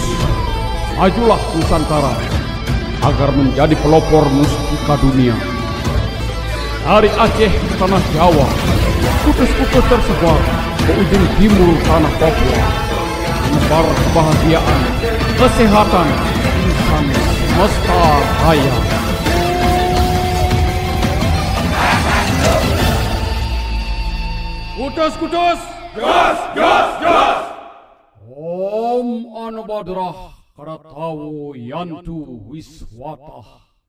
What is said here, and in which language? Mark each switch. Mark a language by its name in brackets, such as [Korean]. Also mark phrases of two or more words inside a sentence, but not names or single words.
[Indonesian] majulah Nusantara agar menjadi pelopor mustika dunia. Dari Aceh ke tanah Jawa, kutus-kutus tersebar ke ujung timur tanah Papua, menebar kebahagiaan, kesehatan, insan semesta raya. Kutus-kutus, Gas, gas, gas! [Sanskrit] Om Anabadrah Karatawo Yantu Wiswata.